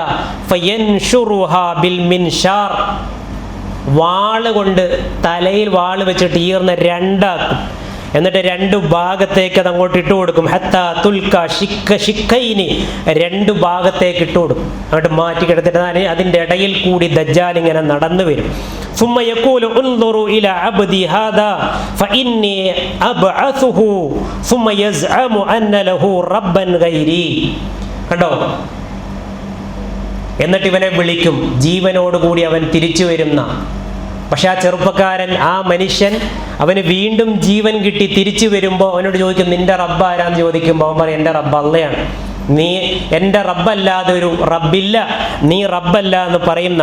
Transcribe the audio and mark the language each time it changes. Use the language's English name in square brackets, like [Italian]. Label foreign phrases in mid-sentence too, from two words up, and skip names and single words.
[Arabic] فينشره بالمنشار, [Malayalam] വാള് കൊണ്ട് തലയിൽ വാള് വെച്ചിട്ട് ഈർന്ന് രണ്ടാക്കും. എന്നിട്ട് രണ്ട് ഭാഗത്തേക്ക് അത് അങ്ങോട്ട് ഇട്ട് കൊടുക്കും. [Arabic] حتى تلقى شقين, [Malayalam] രണ്ട് ഭാഗത്തേക്ക് ഇട്ട് കൊടുക്കും. അങ്ങോട്ട് മാറ്റി കിടത്തിട്ട് അതിൻ്റെ ഇടയിൽ കൂടി ദജ്ജാൽ ഇങ്ങനെ നടന്നു വരും. [Arabic] ثم يقول انظروا الى عبدي هذا فاني ابعثه ثم يزعم ان له ربا غيري. [Malayalam] കണ്ടോ? എന്നിട്ട് ഇവനെ വിളിക്കും, ജീവനോടുകൂടി അവൻ തിരിച്ചു വരുന്ന. പക്ഷെ ആ ചെറുപ്പക്കാരൻ, ആ മനുഷ്യൻ, അവന് വീണ്ടും ജീവൻ കിട്ടി തിരിച്ചു വരുമ്പോൾ അവനോട് ചോദിക്കും, നിന്റെ റബ്ബ് ആരാന്ന് ചോദിക്കുമ്പോൾ അവൻ പറയും, എൻ്റെ റബ്ബ് അള്ളയാണ്. നീ എൻ്റെ റബ്ബല്ലാതെ ഒരു റബ്ബില്ല, നീ റബ്ബല്ല എന്ന് പറയുന്ന.